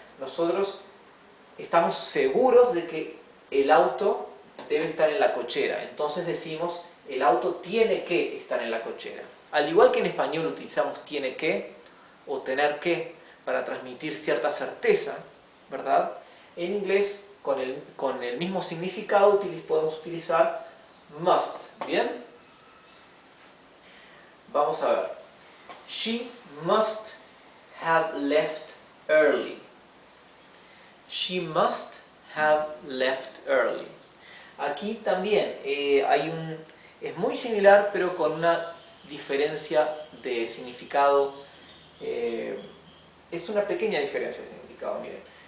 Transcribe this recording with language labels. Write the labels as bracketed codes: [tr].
[es] Nosotros estamos seguros de que el auto debe estar en la cochera, entonces decimos el auto tiene que estar en la cochera. Al igual que en español utilizamos tiene que o tener que para transmitir cierta certeza, ¿verdad? En inglés, con el mismo significado, podemos utilizar must. ¿Bien? Vamos a ver. [en] She must have left early. She must have left early. [es] Aquí también es muy similar, pero con una diferencia de significado. Es una pequeña diferencia de significado, miren.